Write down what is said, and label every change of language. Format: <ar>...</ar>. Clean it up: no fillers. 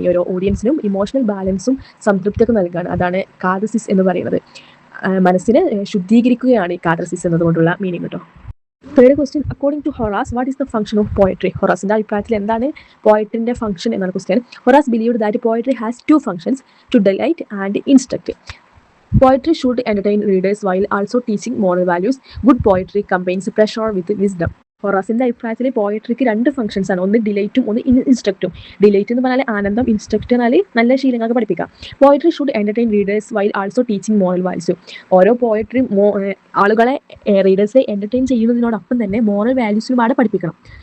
<ml>ഈ ഓരോ ഓഡിയൻസിനും ഇമോഷണൽ ബാലൻസും സംതൃപ്തിയൊക്കെ നൽകുകയാണ്. അതാണ് കാതസിസ് എന്ന് പറയുന്നത്. മനസ്സിനെ ശുദ്ധീകരിക്കുകയാണ് ഈ കാതർസിസ് എന്നതുകൊണ്ടുള്ള മീനിങ് കേട്ടോ.</ml> <en>Third question, according to Horace, what is the function of poetry?</en> <ml>ഹൊറാസിന്റെ അഭിപ്രായത്തിൽ എന്താണ് പോയട്രിന്റെ ഫംഗ്ഷൻ എന്നാണ് question.</ml> <en>Horace believed that poetry has two functions, to delight and instruct. Poetry should entertain readers while also teaching moral values. Good poetry combines pressure with wisdom.</en> <ml>ഹൊറാസിന്റെ അഭിപ്രായത്തിൽ പോയട്രിക്ക് രണ്ട് functions ആണ്, ഒന്ന് ഡിലൈറ്റും ഒന്ന് ഇൻസ്ട്രക്റ്റും. Delight എന്ന് പറഞ്ഞാൽ ആനന്ദം, ഇൻസ്ട്രക്റ്റ് എന്നാൽ നല്ല ശീലങ്ങൾക്ക് പഠിപ്പിക്കാം.</ml> <en>Poetry should entertain readers while also teaching moral values.</en> <ml>ഓരോ പോയട്രി ആളുകളെ റീഡേഴ്സിനെ എന്റർടൈൻ ചെയ്യുന്നതിനോടൊപ്പം തന്നെ മോറൽ വാല്യൂസിലുമാണ് പഠിപ്പിക്കണം.</ml>